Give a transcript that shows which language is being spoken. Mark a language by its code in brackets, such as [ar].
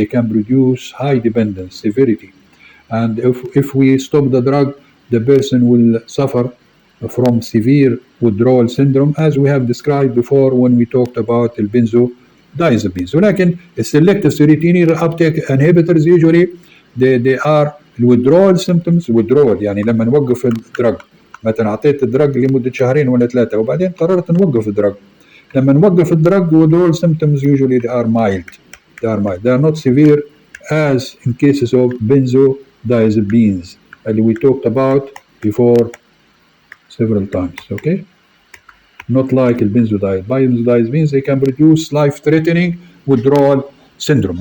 [en] They can produce high dependence severity. And if we stop the drug, the person will suffer from severe withdrawal syndrome, as we have described before when we talked about the benzodiazepines. [ar] ولكن [en] selective serotonin reuptake inhibitors usually they are withdrawal symptoms. [ar] withdrawal يعني لما نوقف الدرج، مثلا اعطيت الدرج لمده شهرين ولا ثلاثه وبعدين قررت نوقف الدرج. لما نوقف الدرج [en] withdrawal symptoms usually they are mild. They are not severe as in cases of benzodiazepines that we talked about before several times. Okay, not like benzodiazepines, they can produce life-threatening withdrawal syndrome.